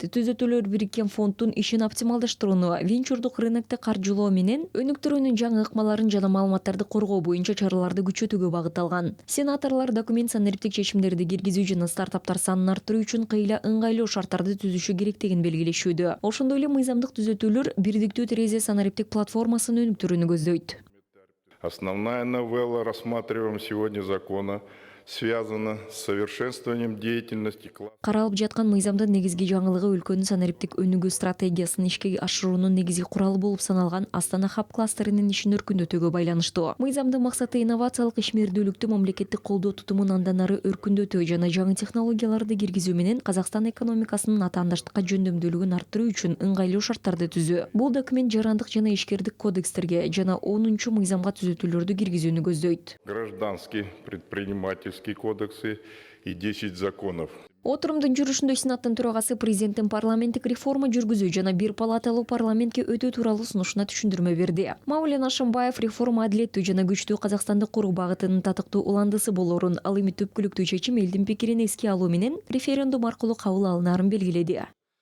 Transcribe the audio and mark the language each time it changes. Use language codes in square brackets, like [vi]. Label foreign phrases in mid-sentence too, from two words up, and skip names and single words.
[ky] Түзөтүүлөр бириккен фонддун ишин оптималдаштырууну, венчурдук рынокто каржылоо менен өнүктүрүүнүн жаңы ыкмаларын жана маалыматтарды коргоо боюнча чараларды күчөтүүгө багытталган. Сенаторлор документ санариптик чечимдерди киргизүү жана стартаптар санын арттыруу үчүн кыйла ыңгайлуу шарттарды түзүшү керектигин белгилешүүдө. Ошондой эле мыйзамдык түзөтүүлөр бирдиктүү терезе санариптик платформасын өнүктүрүүнү көздөйт. [ru] Основная новелла рассматриваемого сегодня закона связана с совершенствованием деятельности. [ky] Каралып жаткан мыйзамдын негизги жаңылыгы өлкөнүн санариптик өнүгүү стратегиясын ишке ашыруунун негизги куралы болуп саналган Астана Хаб кластеринин ишин өркүндөтүүгө байланыштуу. Мыйзамдын максаты инновациялык ишмердүүлүктү мамлекеттик колдоо тутумун андан ары өркүндөтүү жана жаңы технологияларды киргизүү менен Казакстан экономикасынын атаандаштыкка жөндөмдүүлүгүн арттыруу үчүн ыңгайлуу шарттарды түзүү. Бул документ жарандык жана ишкердик кодекстерге жана 10-чу мыйзамга түзөтүүлөрдү киргизүүнү көздөйт. [ru] Гражданский, предпринимательский кодексы и 10 законов. [ky] Отурумдун жүрүшүндө Сенаттын төрагасы президенттин парламенттик реформа жүргүзүү жана бир палаталуу парламентке өтүү тууралуу сунушуна түшүндүрмө берди. Маулен Ашымбаев реформа адилеттүү жана күчтүү Казакстанды куруу багытынын татыктуу уландысы болорун, ал эми түпкүлүктүү чечим элдин пикирин эске алуу менен референдум аркылуу кабыл алынаарын белгиледи.